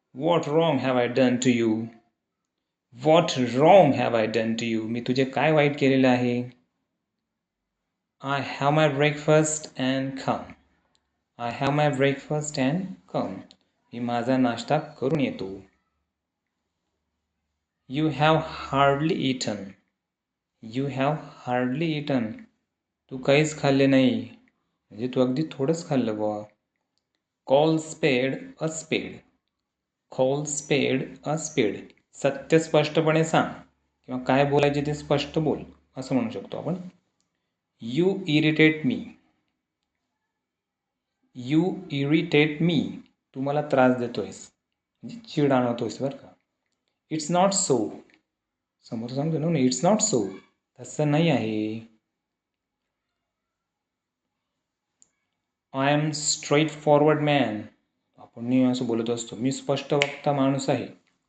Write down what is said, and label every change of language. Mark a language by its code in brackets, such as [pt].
[en] What wrong have I done to you? What wrong have I done to you? [mr] मी तुझे काय वाईट केलेले आहे? [en] I have my breakfast and come. I have my breakfast and come. [mr] मी माझा नाश्ता करून येतो. [en] You have hardly eaten. You have hardly eaten. [mr] तू काहीच खाल्ले नाही. म्हणजे तू अगदी थोडंच खाल्लं बुवा. [en] Call spade a spade. Call spade a spade. [mr] सत्य स्पष्टपणे सांग किंवा काय बोलायचे ते स्पष्ट बोल असं म्हणू शकतो आपण. [en] You irritate me. You irritate me. [mr] तू मला त्रास देतोयस. म्हणजे चीड आणवतोयस बरं का. [en] It's not so. [mr] समोर सांगतो ना [en] It's not so. [mr] तसं नाही आहे. [en] I am straight forward man. [mr] आपण नेहमी असं बोलत असतो मी स्पष्ट वक्ता माणूस आहे.